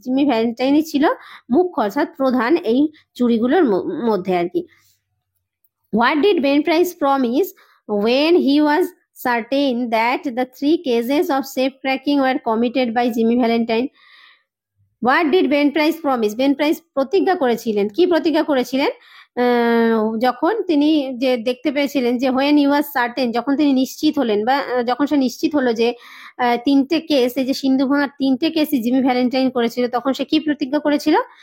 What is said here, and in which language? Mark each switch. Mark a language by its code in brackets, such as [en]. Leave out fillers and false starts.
[bn] Jimmy ভ্যালেন্টাইনই ছিল মুখ্য অর্থাৎ প্রধান এই চুরিগুলোর মধ্যে আর কি। [en] What did Ben Price promise when he was certain that the 3 cases of safe cracking were committed by Jimmy Valentine? What did Ben Price promise, [bn] Ben price প্রতিজ্ঞা করেছিলেন, কি প্রতিজ্ঞা করেছিলেন? যখন তিনি যে দেখতে পেয়েছিলেন যে [en] when he was certain, [bn] যখন তিনি নিশ্চিত হলেন বা যখন সে নিশ্চিত হলো যে 3টে কেস, এই যে সিন্ধু ভাঙার 3টে কেসই জিমি ভ্যালেন্টাইন করেছিল, তখন সে কি প্রতিজ্ঞা করেছিল?